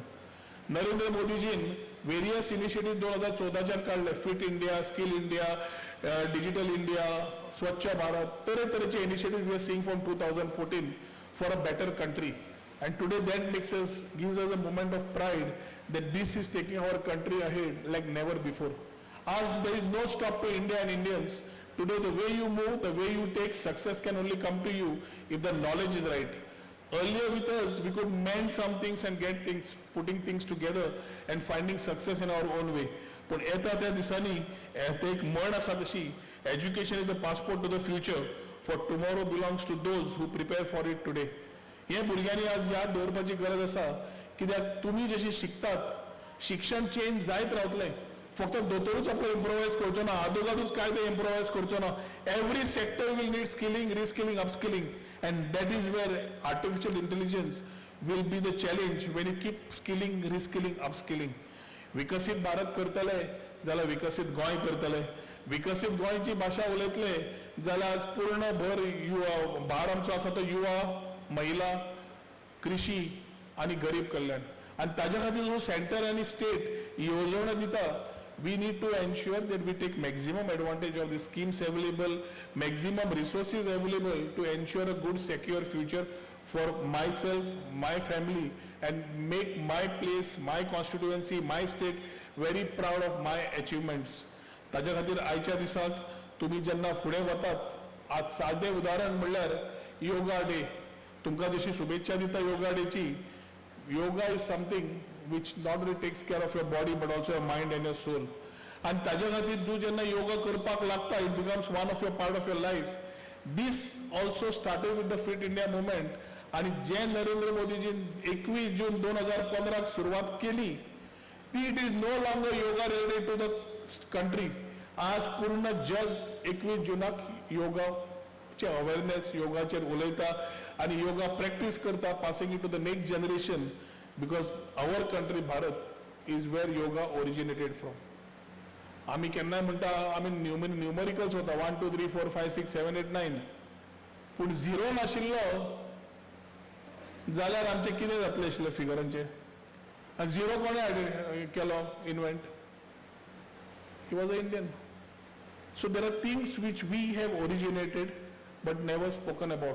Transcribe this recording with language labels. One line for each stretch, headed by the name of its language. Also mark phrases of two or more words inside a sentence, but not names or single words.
English: Narendra Modi ji various initiatives 2014 काढले Fit India, Skill India, Digital India, Swachh Bharat, तरह-तरहचे initiatives we are seeing from 2014 for a better country. And today that gives us a moment of pride that this is taking our country ahead like never before. As there is no stop to India and Indians. Today, the way you move, the way you take, success can only come to you if the knowledge is right. Earlier with us, we could mend some things and get things, putting things together and finding success in our own way.
Konkani: But येता त्या दिसांनी एक म्हण आसा तशी,
English: education is the passport to the future, for tomorrow belongs to those who prepare for it today.
Konkani: हे भुरग्यांनी आज याद दवरपाची गरज आसा, कित्याक तुमी जशी शिकतात, शिक्षण चेंज जायत रावतलें. फक्त दोतोरूच आपलो इम्प्रोवायज करचो ना आदोगादूच काय ते इम्प्रोवायज करचो ना
English: every sector will need skilling reskilling upskilling and that is where artificial intelligence will be the challenge when you keep skilling reskilling upskilling.
Konkani: विकसीत भारत करतले जाल्यार विकसीत गोंय करतले. विकसीत गोंयची भाशा उलयतले जाल्यार पूर्ण भर युवा भार आमचो आसा तो युवा महिला कृषी आनी गरीब कल्याण आनी ताज्या खातीर जो सेंटर आनी स्टेट येवजण दिता.
English: We need to ensure that we take maximum advantage of the schemes available, maximum resources available to ensure a good, secure future for myself, my family, and make my place, my constituency, my state very proud of my achievements.
Konkani: ताच्या खातीर आयच्या दिसाक तुमी जेन्ना फुडें वतात, आज सादें उदाहरण म्हणल्यार योगा डे. तुमकां जशी शुभेच्छा दिता योगा डेची,
English: yoga is something which not only takes care of your body but also your mind and your soul.
Konkani: And ताज्या खातीर तूं जेन्ना योगा करपाक लागता,
English: it becomes one of your part of your life. This also started with the Fit India movement.
Konkani: आणि जे नरेंद्र मोदीजीन 21 जून 2015 सुरवात केली, ती
English: it is no longer yoga related to the country.
Konkani: आज पूर्ण जग 21 जुनाक योगाचे अवेअरनेस, योगाचेर उलयता आणि योगा प्रॅक्टीस करता,
English: passing it to the next generation. Because our country, Bharat, is where yoga originated from.
Konkani: आम्ही केन्नाय म्हणटा आम्ही न्यूमरिकल्स होता 1 2 3 4 5 6 7 8 9, पूण झिरो नाशिल्लो जाल्यार आमचे कितें जातलें आशिल्लें फिगरांचे. आनी झिरो कोणें केलो इन्व्हेंट?
English: he was a Indian so there are things which we have originated but never spoken about.